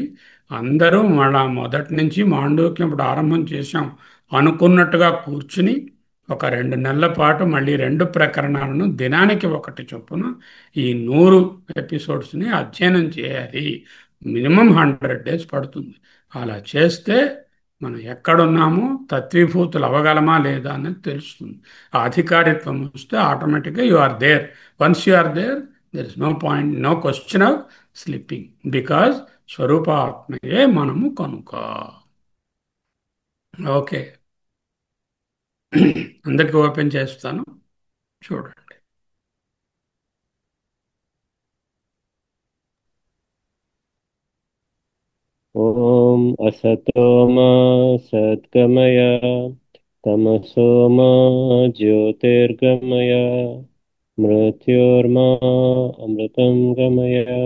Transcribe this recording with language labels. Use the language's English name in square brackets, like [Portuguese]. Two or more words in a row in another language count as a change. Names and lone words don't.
[Telugu] అందరూ మళ్ళా మొదటి నుంచి మాండూక్యం ఇప్పుడు ఆరంభం చేశాం అనుకున్నట్టుగా కూర్చుని ఒక 2 నెలల పాటు మళ్ళీ రెండు ప్రకరణాలను దినానికి ఒకటి చొప్పున ఈ 100 ఎపిసోడ్స్ని అధ్యయనం చేయాలి. [English] minimum 100 days [Telugu] పడుతుంది. అలా చేస్తే మనం ఎక్కడున్నామో తత్వీభూతులు అవ్వగలమా లేదా అనేది తెలుస్తుంది. ఆ అధికారిత్వం వస్తే ఆటోమేటిక్గా [English] you are there. once you are there, there is no point, no question of slipping, because [Telugu] స్వరూపాత్మయే మనము కనుక. ఓకే, అందరికీ ఓపెన్ చేస్తాను, చూడండి. [Sanskrit] ॐ असतो मा सद्गमय तमसो मा ज्योतिर्गमय मृत्योर्मा अमृतं गमय।